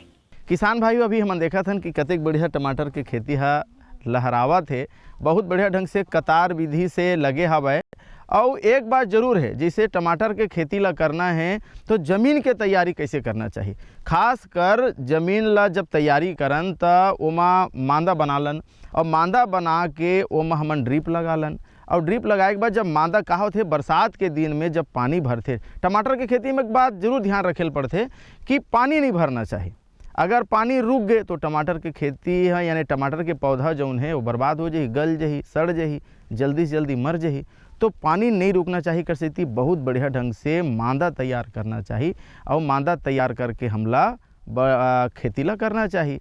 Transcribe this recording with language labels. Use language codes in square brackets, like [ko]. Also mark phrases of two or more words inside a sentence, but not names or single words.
[hne] किसान भाइयों, अभी हम देखा था कि कतेक बढ़िया टमाटर के खेती हा लहरावा थे, बहुत बढ़िया ढंग से कतार विधि से लगे हवे। और एक बात जरूर है, जैसे टमाटर के खेती ला करना है तो ज़मीन के तैयारी कैसे करना चाहिए। खास कर ज़मीन ला जब तैयारी करन त ओमा मांदा बनालन और मांदा बना के ओमा हमन ड्रिप लगालन और ड्रिप लगाए के बाद जब मांदा का होथे बरसात के दिन में जब पानी भरथे, टमाटर के खेती में एक बात जरूर ध्यान रखेल पड़थे कि पानी नहीं भरना चाहिए। अगर पानी रुक गए तो टमाटर की खेती है यानी टमाटर के पौधा जौन है वो बर्बाद हो जाही, गल जाही, सड़ जाही, जल्दी से जल्दी मर जाही। तो पानी नहीं रुकना चाहिए, कर सकती बहुत बढ़िया ढंग से मांदा तैयार करना चाहिए और मांदा तैयार करके हमला खेती ला करना चाहिए।